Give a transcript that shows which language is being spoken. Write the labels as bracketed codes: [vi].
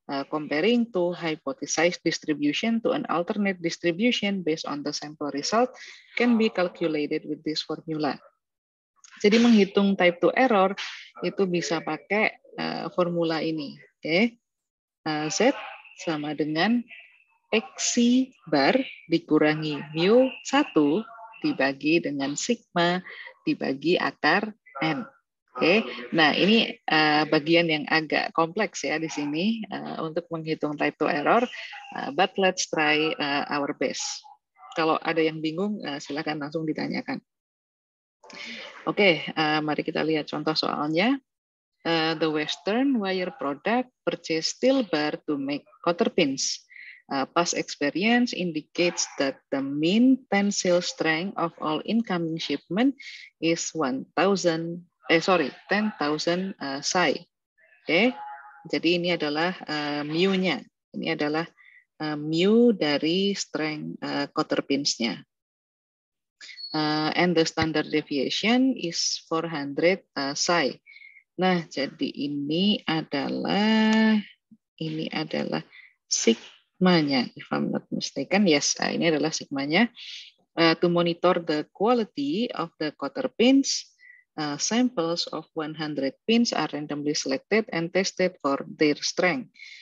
[en] Comparing to hypothesized distribution to an alternate distribution based on the sample result can be calculated with this formula. [id] Jadi menghitung type 2 error itu bisa pakai formula ini. Z sama dengan XC bar dikurangi mu 1 dibagi dengan sigma dibagi akar N. Nah ini bagian yang agak kompleks ya di sini untuk menghitung type 2 error, [en] but let's try our best. [id] Kalau ada yang bingung, silakan langsung ditanyakan. Oke, mari kita lihat contoh soalnya. [en] The Western wire product purchased steel bar to make cotter pins. Past experience indicates that the mean tensile strength of all incoming shipment is 10,000 psi. [id] Jadi ini adalah mu-nya. Ini adalah mu dari strength cotter pins-nya. [en] And the standard deviation is 400 psi. [id] Nah, jadi ini adalah sigmanya, [en] if I'm not mistaken. [id] Yes, ini adalah sigmanya. [en] To monitor the quality of the cotter pins, samples of 100 pins are randomly selected and tested for their strength.